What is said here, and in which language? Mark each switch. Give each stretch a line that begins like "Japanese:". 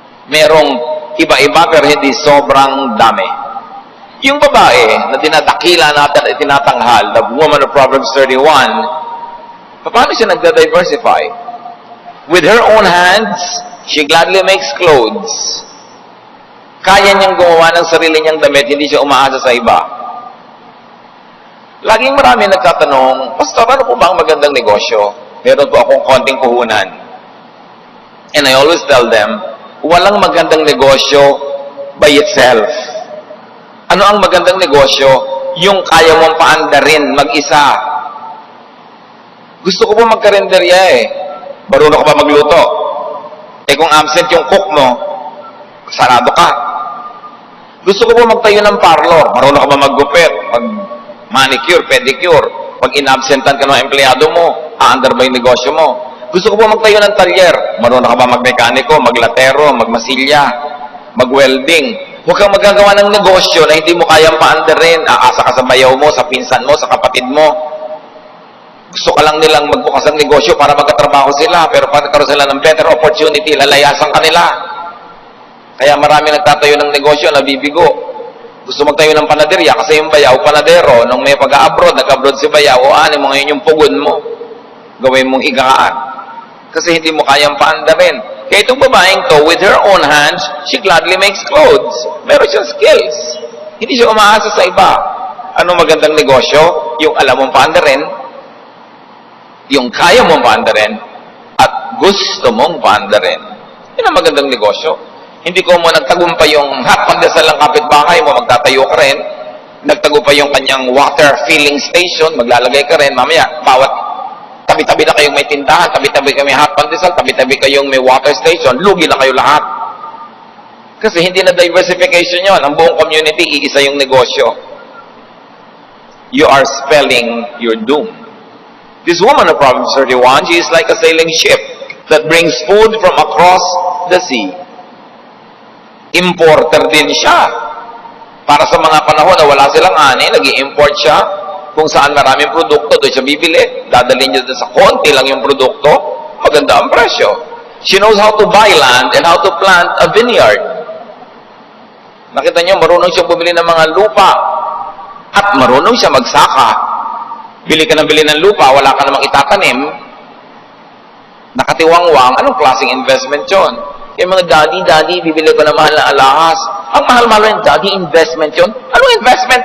Filipino: Merong iba-iba pero hindi sobrang dami. Yung babae na dinadakila natin at tinatanghal,
English: the woman of Proverbs 31,
Filipino: paano siya nagda-diversify?
English: With her own hands, she gladly makes clothes.
Filipino: Kaya niyang gumawa ng sarili niyang damit, hindi siya umaasa sa iba. Laging marami nagtatanong, Pastor, ano po ba ang magandang negosyo? Meron po akong konting puhunan.
English: And I always tell them,
Filipino: walang magandang negosyo
English: by itself.
Filipino: Ano ang magandang negosyo? Yung kaya mong paandarin mag-isa. Gusto ko po magkarenderya eh. Marunong ka ba magluto? Eh kung absent yung cook mo, sarado ka. Gusto ko po magtayo ng parlor. Marunong ka ba maggupit? Mag-manicure, pedicure. Pag inabsentan ka ng empleyado mo, aandar ba yung negosyo mo? Gusto ko po magtayo ng talyer. Marunong ka ba magmekaniko, maglatero, magmasilya, magwelding? Huwag kang magagawa ng negosyo na hindi mo kayang paandarin. Aasa ka sa bayaw mo, sa pinsan mo, sa kapatid mo. Gusto ka lang nilang magbukas ng negosyo para magkatrabaho sila, pero pag nagkaroon sila ng
English: better opportunity,
Filipino: lalayasan ka nila. Kaya marami nagtatayo ng negosyo na bibigo. Gusto magtayo ng panaderya kasi yung bayaw, panadero, nung may pag-abroad, nag-abroad si bayaw, o ano mo ngayon yung pugon mo, gawin mong higaan. Kasi hindi mo kayang paandarin. Kaya itong babaeng to,
English: with her own hands, she gladly makes clothes.
Filipino: Meron siyang skills. Hindi siya umaasa sa iba. Ano magandang negosyo? Yung alam mong paandarin, yung kaya mong paandarin at gusto mong paandarin. Yun ang magandang negosyo. Hindi ko mo nagtagumpay yung hot pandesal ng kapitbahay mo, magtatayo ka rin. Nagtagumpay yung kanyang water filling station, maglalagay ka rin. Mamaya, bawat tabi-tabi na kayong may tindahan, tabi-tabi kayo may hot pandesal, tabi-tabi kayong may water station, lugi na kayo lahat. Kasi hindi na diversification yun. Ang buong community, iisa yung negosyo.
English: You are spelling your doom. This woman of Proverbs 31, she is like a sailing ship that brings food from across the sea.
Filipino: Importer din siya. Para sa mga panahon na wala silang ani, nag-i-import siya. Kung saan maraming produkto, doon siya bibili. Dadalhin niya doon sa konti lang yung produkto. Maganda ang presyo.
English: She knows how to buy land and how to plant a vineyard.
Filipino: Nakita niyo, marunong siya bumili ng mga lupa. At marunong siya magsaka. Bili ka ng bili ng lupa, wala ka namang itatanim, nakatiwangwang, anong klaseng investment yun? Yung mga daddy, bibili ko na mahal na alahas. Ang mahal-mahal yung daddy, investment yun. Anong investment?